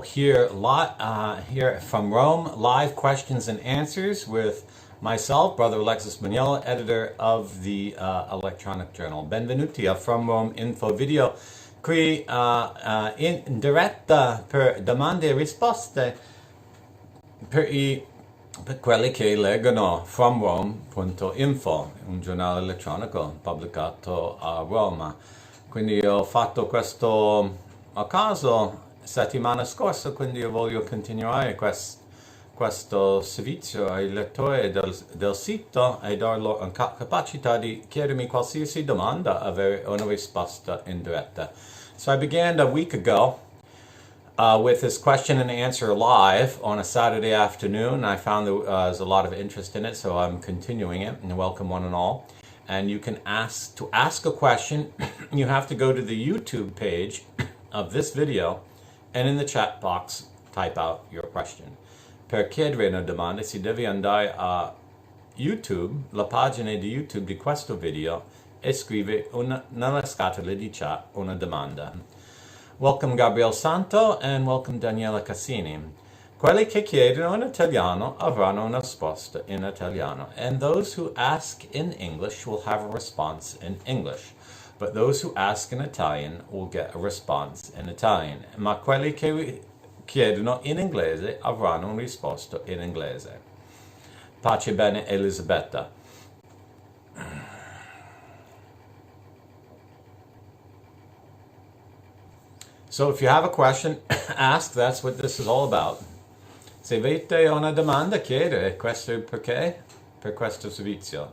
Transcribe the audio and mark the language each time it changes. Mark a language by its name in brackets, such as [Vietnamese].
[English] Here from Rome, live questions and answers with myself, Brother Alexis Bugnolo, editor of the electronic journal. [Italian] Benvenuti a From Rome Info video, qui in diretta per domande e risposte per quelli che leggono FromRome.Info, un giornale elettronico pubblicato a Roma. Quindi ho fatto questo a caso settimana scorsa, quindi io voglio continuare questo servizio ai lettori del sito e dar loro la capacità di chiedermi qualsiasi domanda, avere una risposta in diretta. [English] So I began a week ago with this question and answer live on a Saturday afternoon. I found there was a lot of interest in it, so I'm continuing it, and welcome one and all. And you can ask a question. You have to go to the YouTube page of this video, and in the chat box type out your question. [Italian] Per chiedere una domanda si deve andare a YouTube, la pagina di YouTube di questo video, e scrive nella scatola di chat una domanda. [English] Welcome Gabriel Santo and welcome Daniela Cassini. [Italian] Quelli che chiedono in italiano [English] avranno una risposta in italiano, and those who ask in English will have a response in English, but those who ask in Italian will get a response in Italian. [Italian] Ma quelli che chiedono in inglese avranno una risposta in inglese. Pace bene, Elisabetta. [English] So if you have a question, ask. That's what this is all about. [Italian] Se avete una domanda, chiedere. Questo è il perché per questo servizio.